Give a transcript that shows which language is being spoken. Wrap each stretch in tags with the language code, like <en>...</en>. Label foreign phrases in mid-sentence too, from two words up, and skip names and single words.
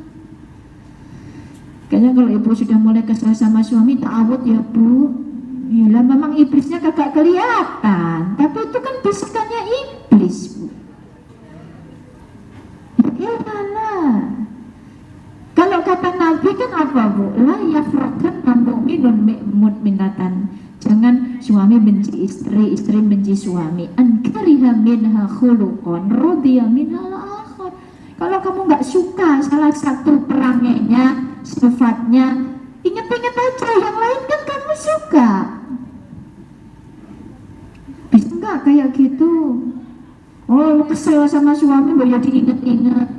<id>Kayaknya kalau ibu sudah mulai kesal sama suami, ta'awud ya Bu. Yalah, memang iblisnya kagak kelihatan, tapi itu kan bisikannya iblis Bu. Iyalah. Kalau kata Nabi kan apa Bu?</id> <ar>لا يفركن مؤمن مؤمنة.</ar> <id>Jangan suami benci istri, istri benci suami.</id> <ar>إن كره منها خلقا رضي منها الآخر.</ar> <id>Kalau kamu nggak suka salah satu perangainya, sifatnya, ingat-ingat aja yang lain kan kamu suka. Bisa nggak kayak gitu? Oh, kesel sama suami, ya diingat-ingat.</id>